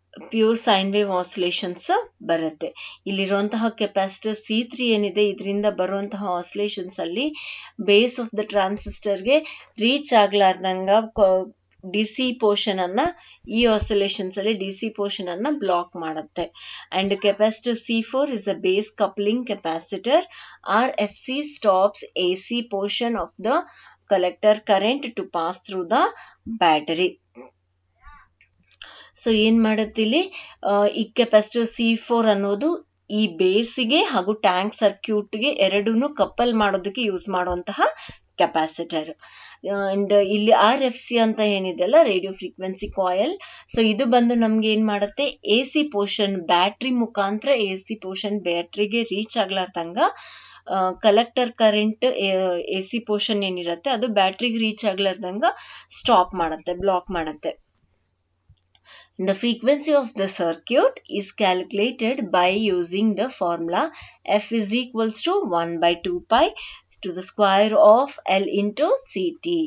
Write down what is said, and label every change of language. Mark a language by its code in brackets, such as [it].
[kn] Pure sine wave oscillations ಬರುತ್ತೆ. ಇಲ್ಲಿರುವಂತಹ capacitor C3 ಏನಿದೆ, ಇದರಿಂದ ಬರುವಂತಹ ಆಸಿಲೇಷನ್ಸ್ ಅಲ್ಲಿ base of the ಟ್ರಾನ್ಸಿಸ್ಟರ್ಗೆ reach ಆಗ್ಲಾರ್ದಂಗ DC portion ಅನ್ನ, ಈ ಆಸಿಲೇಷನ್ಸ್ ಅಲ್ಲಿ ಡಿಸಿ ಪೋರ್ಷನ್ ಅನ್ನ ಬ್ಲಾಕ್ ಮಾಡುತ್ತೆ. [en] And capacitor C4 is a base coupling capacitor. RFC stops AC portion of the collector current to pass through the battery. [kn] So ಏನ್ ಮಾಡುತ್ತೆ ಇಲ್ಲಿ, ಈ capacitor C4 ಅನ್ನೋದು ಈ ಬೇಸಿಗೆ ಹಾಗೂ ಟ್ಯಾಂಕ್ ಸರ್ಕ್ಯೂಟ್ಗೆ ಎರಡೂನು ಕಪಲ್ ಮಾಡೋದಕ್ಕೆ ಯೂಸ್ ಮಾಡುವಂತಹ ಕೆಪಾಸಿಟರ್. ಅಂಡ್ ಇಲ್ಲಿ RFC ಅಂತ ಏನಿದೆ ಅಲ್ಲ, ರೇಡಿಯೋ ಫ್ರೀಕ್ವೆನ್ಸಿ ಕಾಯಿಲ್, ಸೊ ಇದು ಬಂದು ನಮ್ಗೆ ಏನ್ ಮಾಡುತ್ತೆ, AC ಪೋರ್ಷನ್ ಬ್ಯಾಟ್ರಿ ಮುಖಾಂತರ AC portion ಬ್ಯಾಟ್ರಿಗೆ reach ಆಗ್ಲಾರ್ದಂಗ collector current AC portion ಏನಿರುತ್ತೆ ಅದು ಬ್ಯಾಟ್ರಿಗೆ ರೀಚ್ ಆಗ್ಲಾರ್ದಂಗ ಸ್ಟಾಪ್ ಮಾಡುತ್ತೆ, ಬ್ಲಾಕ್ ಮಾಡುತ್ತೆ. [en] The frequency of the circuit is calculated by using the formula F is equals to 1 by 2 pi to the square of L into CT.